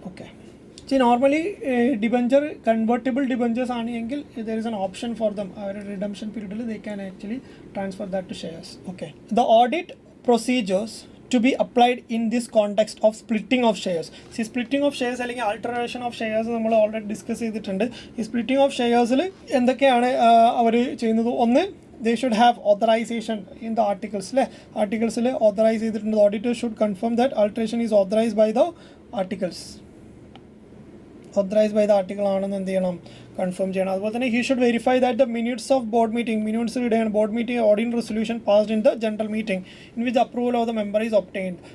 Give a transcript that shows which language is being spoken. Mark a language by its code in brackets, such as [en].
[en] okay, normally debenture convertible debentures [ml] ആണ് എങ്കിൽ [en] There is an option for them. അവർ redemption പീരീഡിൽ they can actually transfer that to shares. Okay, the audit procedures to be applied in this context of splitting of shares. [ml] Splitting of shares അല്ലെങ്കിൽ alteration of shares നമ്മൾ already discuss ചെയ്തിട്ടുണ്ട്. ഈ splitting of ഷെയർസിൽ എന്തൊക്കെയാണ് അവർ ചെയ്യുന്നത്? [en] ഒന്ന്, they should have authorization in the articles. [ml] ആർട്ടിക്കിൾസിൽ authorise ചെയ്തിട്ടുണ്ട്. [en] The auditor should confirm that alteration is authorized by the articles. [ml] Authorise by the article ആണെന്ന് എന്ത് ചെയ്യണം, കൺഫേം ചെയ്യണം. അതുപോലെ തന്നെ [en] he should verify that the minutes of minutes [ml] read ചെയ്യണം. [en] Board meeting audit resolution passed in the general meeting in which approval of the member is obtained.